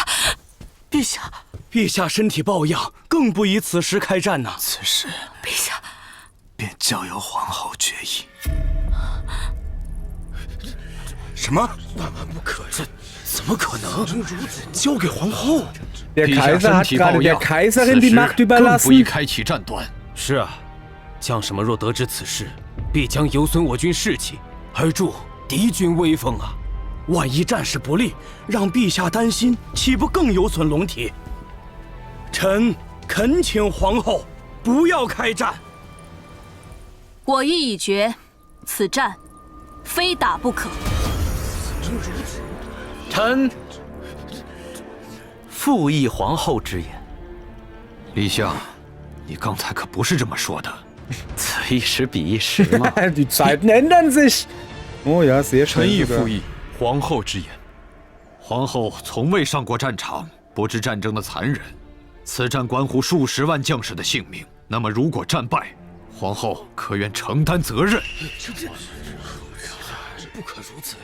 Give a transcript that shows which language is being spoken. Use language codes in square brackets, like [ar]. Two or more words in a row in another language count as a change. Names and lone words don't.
[zh] 陛下，陛下身体抱恙，更不宜此时开战呐。此事，陛下，便交由皇后决议。什么？不可能！怎么可能？交给皇后？ [de] Der Kaiser hat gerade der Kaiserin die Macht überlassen. [zh] 不宜开启战端。是啊，将士们若得知此事，必将有损我军士气，而助 敌军威风啊！万一战事不利，让陛下担心，岂不更有损龙体？臣恳请皇后不要开战。我意已决，此战非打不可。臣附议皇后之言。陛下，你刚才可不是这么说的。此一时彼一时嘛。 [de] Die Zeiten ändern sich. Oh ja, sehr schön. [zh] 臣亦附议皇后之言。皇后从未上过战场，不知战争的残忍。此战关乎数十万将士的性命，那么如果战败，皇后可愿承担责任？不可如此！